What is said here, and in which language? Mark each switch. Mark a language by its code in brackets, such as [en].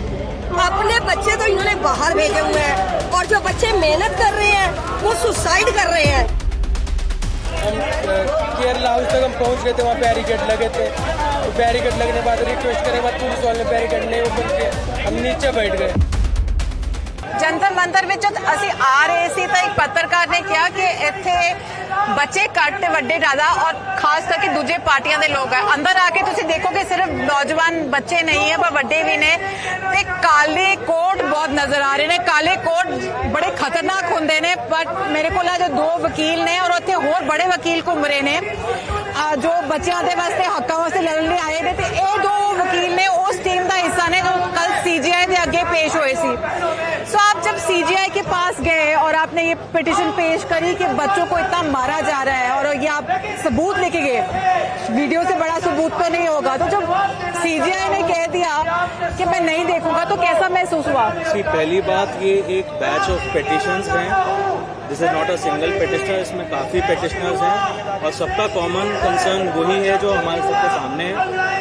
[hi] अपने बच्चे तो इन्होंने बाहर भेजे हुए हैं और जो बच्चे मेहनत कर रहे हैं वो सुसाइड कर रहे हैं। हम केरला हाउस तक हम पहुंच गए थे, वहाँ बैरिकेड लगे थे। तो बैरिकेड लगने के बाद रिक्वेस्ट करने के बाद पुलिस वाले ने बैरिकेड नहीं ओपन किया, हम नीचे बैठ गए। [pa] ਜੰਤਰ ਮੰਤਰ ਵਿੱਚ ਅਸੀਂ ਆ ਰਹੇ ਸੀ ਤਾਂ ਇੱਕ ਪੱਤਰਕਾਰ ਨੇ ਕਿਹਾ ਕਿ ਇੱਥੇ ਬੱਚੇ ਘੱਟ ਤੇ ਵੱਡੇ ਜ਼ਿਆਦਾ ਔਰ ਖਾਸ ਕਰਕੇ ਦੂਜੇ ਪਾਰਟੀਆਂ ਦੇ ਲੋਕ ਹੈ। ਅੰਦਰ ਆ ਕੇ ਤੁਸੀਂ ਦੇਖੋਗੇ ਸਿਰਫ ਨੌਜਵਾਨ ਬੱਚੇ ਨਹੀਂ ਹੈ ਪਰ ਵੱਡੇ ਵੀ ਨੇ ਤੇ ਕਾਲੇ ਕੋਟ ਬਹੁਤ ਨਜ਼ਰ ਆ ਰਹੇ ਨੇ। ਕਾਲੇ ਕੋਟ ਬੜੇ ਖਤਰਨਾਕ ਹੁੰਦੇ ਨੇ। ਬਟ ਮੇਰੇ ਕੋਲ ਅੱਜ ਦੋ ਵਕੀਲ ਨੇ ਔਰ ਉੱਥੇ ਹੋਰ ਬੜੇ ਵਕੀਲ ਘੁੰਮ ਰਹੇ ਨੇ ਜੋ ਬੱਚਿਆਂ ਦੇ ਵਾਸਤੇ ਹੱਕਾਂ ਵਾਸਤੇ ਲੜਨ ਲਈ ਆਏ ਨੇ ਤੇ ਇਹ ਦੋ ਵਕੀਲ ਨੇ ਉਸ ਟੀਮ ਦਾ ਹਿੱਸਾ ਨੇ ਜੋ ਕੱਲ सीजीआई ਦੇ ਅੱਗੇ पेश हुए सी। [hi] सो आप जब सीजीआई के पास गए और आपने ये पिटिशन पेश करी कि बच्चों को इतना मारा जा रहा है और ये आप सबूत लेके गए, वीडियो से बड़ा सबूत तो नहीं होगा, तो जब सीजीआई ने कह दिया कि मैं नहीं देखूंगा तो कैसा महसूस हुआ? पहली बात, ये एक [en] batch of petitions [hi] हैं। [en] this is not a single petitioner, [hi] इसमें काफ़ी पिटिशनर्स हैं और सबका कॉमन कंसर्न वही है जो हमारे सबके सामने है।